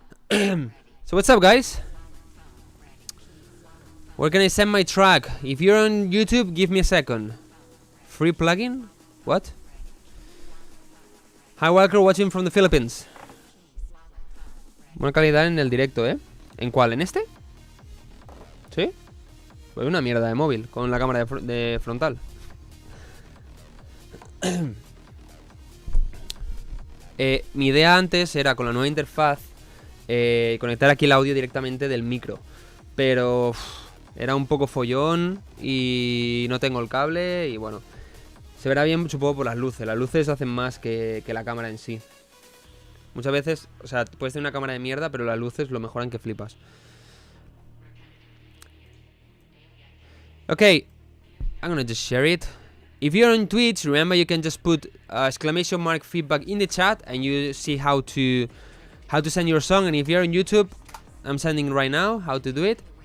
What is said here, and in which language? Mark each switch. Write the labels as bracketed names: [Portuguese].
[English] So what's up, guys? Where can I send my track? If you're on YouTube, give me a second. Free plugin? What? Hi, Wildcrow, watching from the Philippines. [Spanish] Buena calidad en el directo, ¿eh? ¿En cuál? ¿En este? ¿Sí? Pues una mierda de móvil con la cámara de frontal. Mi idea antes era con la nueva interfaz conectar aquí el audio directamente del micro, pero era un poco follón y no tengo el cable y bueno, se verá bien supongo por las luces hacen más que la cámara en sí. Muchas veces, o sea, puedes tener una cámara de mierda pero las luces lo mejoran que flipas. [English] Okay, I'm gonna just share it. If you're on Twitch, remember you can just put exclamation mark feedback in the chat and you see how to send your song. And if you're on YouTube, I'm sending right now how to do it.